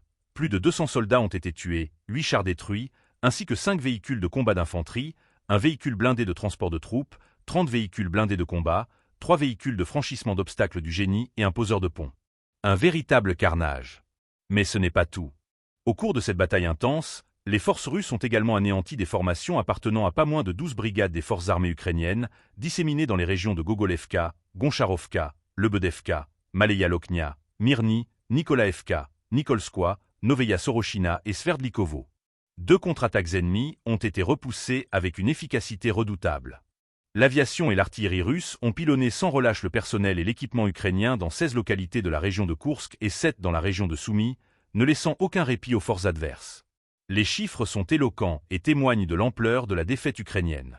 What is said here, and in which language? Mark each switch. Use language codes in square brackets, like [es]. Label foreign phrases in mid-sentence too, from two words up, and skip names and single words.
[fr] Plus de 200 soldats ont été tués, 8 chars détruits, ainsi que 5 véhicules de combat d'infanterie, un véhicule blindé de transport de troupes, 30 véhicules blindés de combat, 3 véhicules de franchissement d'obstacles du génie et un poseur de pont. Un véritable carnage. Mais ce n'est pas tout. Au cours de cette bataille intense, les forces russes ont également anéanti des formations appartenant à pas moins de 12 brigades des forces armées ukrainiennes, disséminées dans les régions de Gogolevka, Goncharovka, Lebedevka, Maleya Loknia, Myrny, Nikolaevka, Nikolskoye, Noveya Sorochina et Sverdlikovo. 2 contre-attaques ennemies ont été repoussées avec une efficacité redoutable. L'aviation et l'artillerie russes ont pilonné sans relâche le personnel et l'équipement ukrainien dans 16 localités de la région de Kursk et 7 dans la région de Soumy, ne laissant aucun répit aux forces adverses. Les chiffres sont éloquents et témoignent de l'ampleur de la défaite ukrainienne.